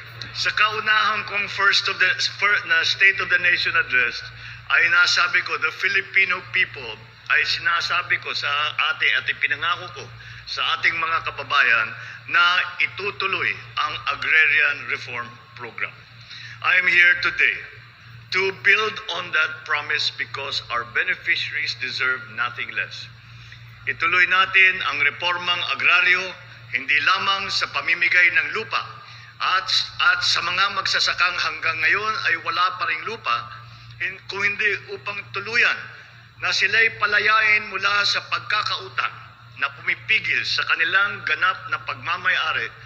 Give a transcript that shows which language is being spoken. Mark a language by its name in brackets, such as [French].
[Filipino] Sa kaunahang kong State of the Nation address ay nasabi ko, [English] the Filipino people [Filipino] ay sinasabi ko sa ating at ipinangako ko sa ating mga kababayan na itutuloy ang Agrarian Reform Program. [English] I am here today to build on that promise because our beneficiaries deserve nothing less. [Filipino] Ituloy natin ang reformang agraryo hindi lamang sa pamimigay ng lupa at sa mga magsasakang hanggang ngayon ay wala pa ring lupa, kung hindi upang tuluyan na sila'y palayain mula sa pagkakautang na pumipigil sa kanilang ganap na pagmamayari